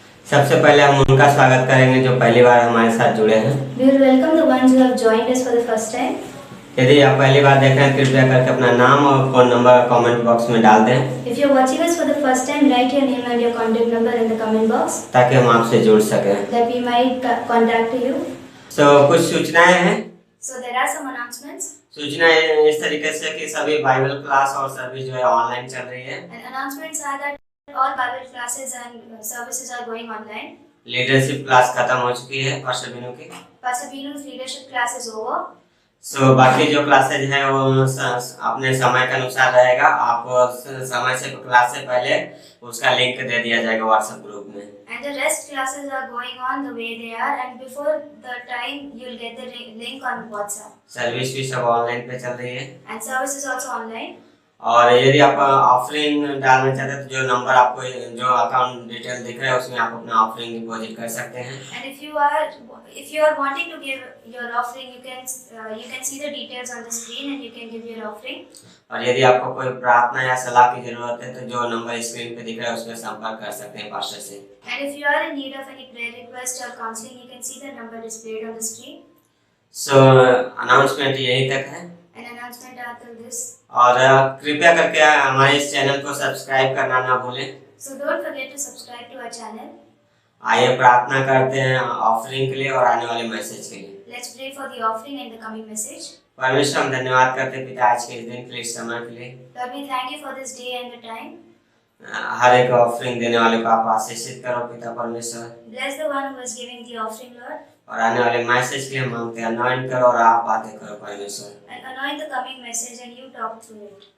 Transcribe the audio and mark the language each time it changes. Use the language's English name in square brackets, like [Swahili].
[Hindi] सबसे पहले हम उनका स्वागत करेंगे जो पहली बार हमारे साथ जुड़े हैं। [English] We will welcome the ones who have joined us for the first time. [Hindi] यदि आप पहली बार देख रहे हैं कृपया करके अपना नाम और फोन नंबर कमेंट बॉक्स में डाल दें, [English] If you are watching us for the first time, write your name and your contact number in the comment box [Hindi] ताकि हम आपसे जुड़ सकें। [English] that we might contact you. [Hindi] कुछ सूचनाएं हैं। [English] So there are some announcements. [Hindi] सूचनाएं इस तरीके से कि सभी बाइबल क्लास और सर्विस जो है ऑनलाइन चल रही है। [English] And announcements are that all Bible classes and services are going online. [Hindi] Leadership class खत्म हो चुकी है पास्टर बीनू की। [English] Pastor Binu's leadership class is over. [Hindi] बाकी जो क्लासेज हैं वो अपने समय के अनुसार रहेगा। आपको समय से क्लास से पहले उसका लिंक दे दिया जाएगा व्हाट्सएप ग्रुप में। [English] And the rest classes are going on the way they are, and before the time you'll get the link on WhatsApp. [Hindi] Service भी सब ऑनलाइन पे चल रही है। [English] And service is also online. [Hindi] और यदि आप ऑफरिंग डालना चाहते हैं तो जो नंबर आपको जो अकाउंट डिटेल दिख रहा है उसमें आप अपना ऑफरिंग डिपॉजिट कर सकते हैं। [English] And if you are wanting to give your offering, you can see the details on the screen and you can give your offering. [Hindi] और यदि आपको कोई प्रार्थना या सलाह की जरूरत है तो जो नंबर स्क्रीन पे दिख रहा है उसमें संपर्क कर सकते हैं पास्टर से। [English] And if you are in need of any prayer request or counseling, you can see the number displayed on the screen. [Hindi] Announcement यही तक है। [English] An announcement after this. [Hindi] और कृपया करके हमारे इस चैनल को सब्सक्राइब करना ना भूलें। [English] So don't forget to subscribe to our channel. [Hindi] आइए प्रार्थना करते हैं ऑफरिंग के लिए और आने वाले मैसेज के लिए। [English] Let's pray for the offering and the coming message. [Hindi] परमेश्वर हम धन्यवाद करते हैं पिता आज के इस दिन के लिए, इस समय के लिए। [English] Lord, we thank you for this day and the time. [Hindi] हर एक ऑफरिंग देने वाले को आप आशीषित करो पिता परमेश्वर। [English] Bless the one who is giving the offering, Lord. [Hindi] और आने वाले मैसेज के लिए मांगते हैं अनॉइंट करो और आप बातें करो परमेश्वर। [English] And anoint the coming message and you talk through it.